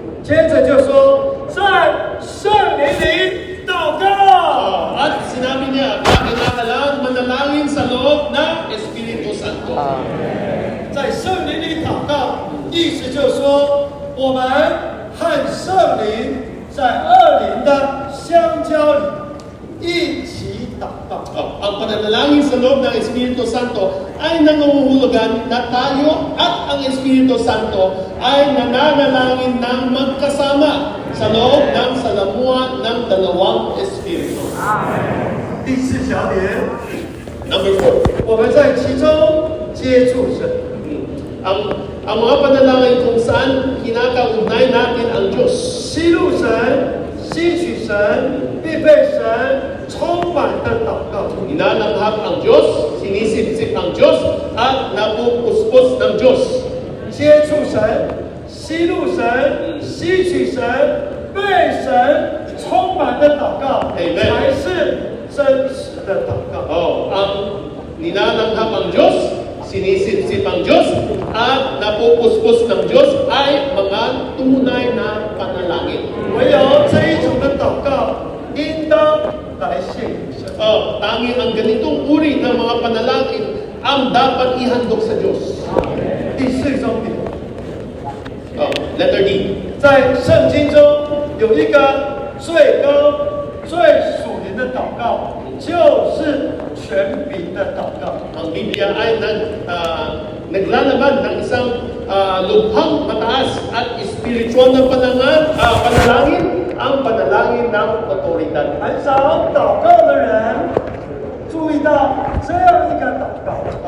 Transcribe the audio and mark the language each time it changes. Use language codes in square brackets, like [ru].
[zh] 接着就说，在圣灵里祷告。 [tl] At sinabi niya, kailangan manalangin sa loob ng Espiritu Santo. [zh] 在圣灵里祷告，意思就是说，我们和圣灵在二灵的相交里一起祷告。 [tl] Ang pananalangin sa loob ng Espiritu Santo ay nangunghulugan na tayo at ang Espiritu Santo ay nananalangin ng magkasama sa loob ng salamuhan ng dalawang Espiritu. [zh] 第四小点， [en] Number 4, [zh] 我们在其中接触神。 [tl] ang mga panalangin kung saan kinakaugnay natin ang Diyos. [zh] 吸入神、吸取神，并被神充满的祷告。 [tl] Inalanghap ang Diyos, sinisip-sip ang Diyos, at napupuspos ng Diyos. [zh] 接触神、吸入神、吸取神，被神充满的祷告， Amen. 才是真实的祷告。 [tl] Nilalanghap ang Diyos, sinisipsip ang Diyos, at napupuspos ng Diyos ay mga tunay na panalangin. [zh] 唯有这一种的祷告，应当来献给神。 [tl] Tanging ang ganitong uri ng mga panalangin ang dapat ihandog sa Diyos. [zh] 第四重点， [en] Letter D. [zh] 在圣经中有一个最高、最属灵的祷告，就是权柄的祷告。 [tl] Ang Biblia ay naglalaman ng isang lubhang mataas at espiritual na panalangin, ang panalangin ng otoridad. [zh] 很少祷告的人注意到这样一个祷告。